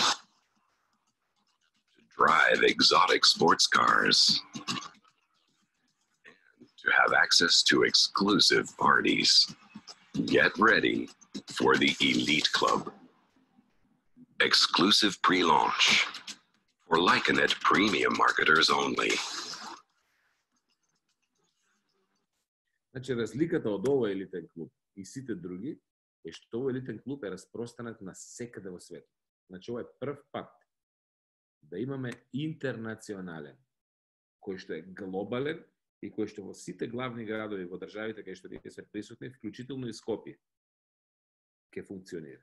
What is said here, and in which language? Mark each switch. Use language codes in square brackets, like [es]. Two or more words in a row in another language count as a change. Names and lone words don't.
[en] Drive exotic sports cars, and to have access to exclusive parties. Get ready for the Elite Club. Exclusive pre-launch for Lycanet premium marketers only. [mk] Значи, разликата од овој елитен клуб и сите други е што овој елитен клуб е распространет на секаде во светот. Значи, ова е прв пат да имаме интернационален, кој што е глобален и кој што во сите главни градови во државите кај што ние сме присутни, вклучително и Скопје, ќе функционира.